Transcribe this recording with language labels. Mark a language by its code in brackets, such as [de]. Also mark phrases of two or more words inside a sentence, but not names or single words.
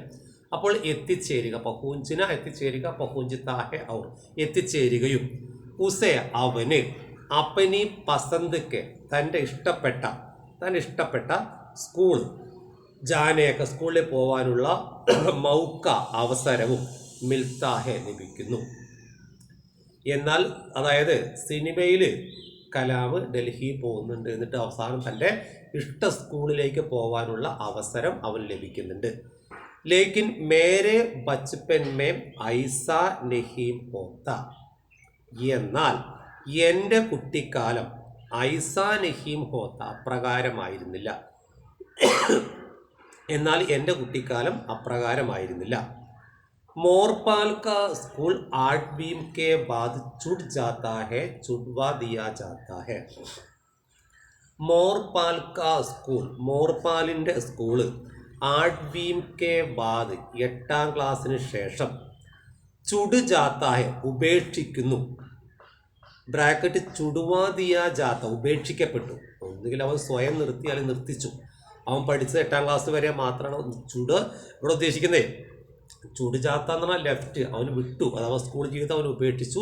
[ml] അപ്പോൾ എത്തിച്ചേരുക, പഹൂഞ്ചിന എത്തിച്ചേരുക, [hi] पहुँचता है और [ml] എത്തിച്ചേരുകയും, ഉസെ അവന്, [hi] अपनी पसंद की [ml] തൻ്റെ ഇഷ്ടപ്പെട്ട സ്കൂൾ, ജാനേക്ക സ്കൂളിൽ പോകാനുള്ള മൗക്ക അവസരവും മിൽത്താഹെ ലഭിക്കുന്നു. എന്നാൽ അതായത് സിനിമയിൽ കലാം ഡൽഹി പോകുന്നുണ്ട്, എന്നിട്ട് അവസാനം തൻ്റെ ഇഷ്ട സ്കൂളിലേക്ക് പോകാനുള്ള അവസരം അവൻ ലഭിക്കുന്നുണ്ട്. [hi] लेकिन मेरे बचपन में ऐसा नहीं होता. [ml] എന്നാൽ എൻ്റെ കുട്ടിക്കാലം [hi] ऐसा नहीं होता, [ml] അപ്രകാരമായിരുന്നില്ല. എന്നാൽ എൻ്റെ കുട്ടിക്കാലം അപ്രകാരമായിരുന്നില്ല. [hi] मोरपाल का स्कूल 8वीं के बाद छूट जाता है, छुड़वा दिया जाता है. मोरपाल का स्कूल, [ml] മോർപാലിൻ്റെ സ്കൂള് [hi] 8वीं के बाद [ml] 8ാം ക്ലാസ്സിന് ശേഷം, [hi] छूट जाता है [ml] ഉപേക്ഷിക്കുന്നു, ബ്രാക്കറ്റ് [hi] छुड़वा दिया जाता ഉപേക്ഷിക്കപ്പെട്ടു. [ml] ഒന്നുകിൽ അവൻ സ്വയം നിർത്തി അല്ലെങ്കിൽ നിർത്തിച്ചു. അവൻ പഠിച്ചത് 8ാം ക്ലാസ് വരെ മാത്രമാണ്. ചുട് ഇവിടെ ഉദ്ദേശിക്കുന്നത് [hi] छूट जाता [ml] എന്ന് പറഞ്ഞാൽ ലെഫ്റ്റ്, അവന് വിട്ടു, അഥവാ സ്കൂൾ ജീവിതം അവൻ ഉപേക്ഷിച്ചു.